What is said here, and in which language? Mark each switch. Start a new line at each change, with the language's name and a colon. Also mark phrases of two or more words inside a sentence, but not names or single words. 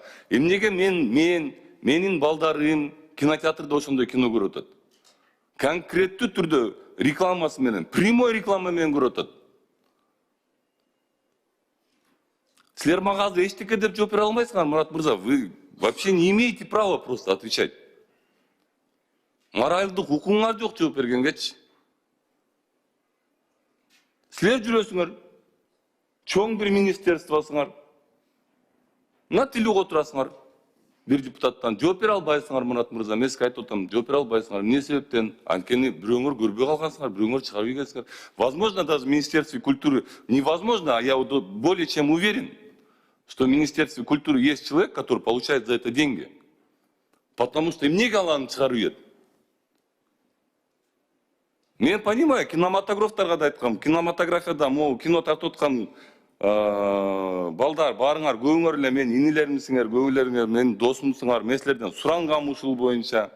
Kyrgyz: Эмнеге менин балдарым кинотеатрда ошондой кино көрүп атат? Конкреттүү түрдө рекламасы менен,
Russian: прямой реклама
Kyrgyz: менен көрүп атат. Силер мага азыр эчтеке деп жооп бере алмайсыңар, Мурат мырза.
Russian: Вы вообще не имеете права просто отвечать.
Kyrgyz: Моральдык укугуңар жок жооп бергенгечи. Силер жүрөсүңөр, чоң бир министерствосуңар. Мына тилиге отурасыңар. Бир депутаттан жооп бере албайсыңар, Мурат мырза. Мен сизге айтып атам, жооп бере албайсыңар. Эмне себептен? Анткени бирөөңөр көрбөй калгансыңар, бирөөңөр чыгарып ийгенсиңер.
Russian: Возможно, даже в Министерстве культуры, невозможно, а я более чем уверен, что в Министерстве культуры есть человек, который получает за это деньги. Потому что
Kyrgyz: эмнеге аланы чыгарып ийет? Мен понимаю, кинематографтарга да айткам, кинематографияда, могу кино тартып аткан балдар, барыңар, көбүңөр эле мен инилеримсиңер, көбүлөрүңөр менин досумсуңар, мен силерден сурангам ушул боюнча.